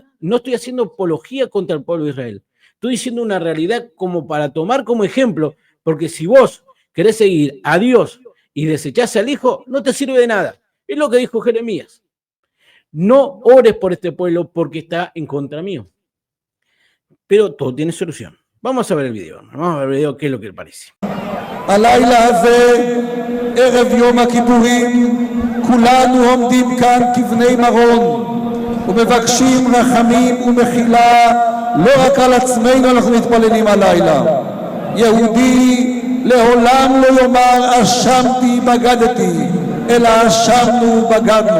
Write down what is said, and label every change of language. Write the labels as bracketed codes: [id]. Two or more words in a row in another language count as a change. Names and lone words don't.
[es] No estoy haciendo apología contra el pueblo de Israel. Estoy diciendo una realidad como para tomar como ejemplo, porque si vos querés seguir a Dios y desechás al Hijo, no te sirve de nada. Es lo que dijo Jeremías. No ores por este pueblo porque está en contra mío. Pero todo tiene solución. Vamos a ver el video. Vamos a ver el video, qué es lo que le parece. [he] הלילה הזה, ערב יום הכיפורים, כולנו עומדים כאן כבני מרון ומבקשים רחמים ומחילה. לא רק על עצמנו אנחנו מתפללים הלילה. יהודי לעולם לא יאמר אשמתי בגדתי, אלא אשמנו בגדנו.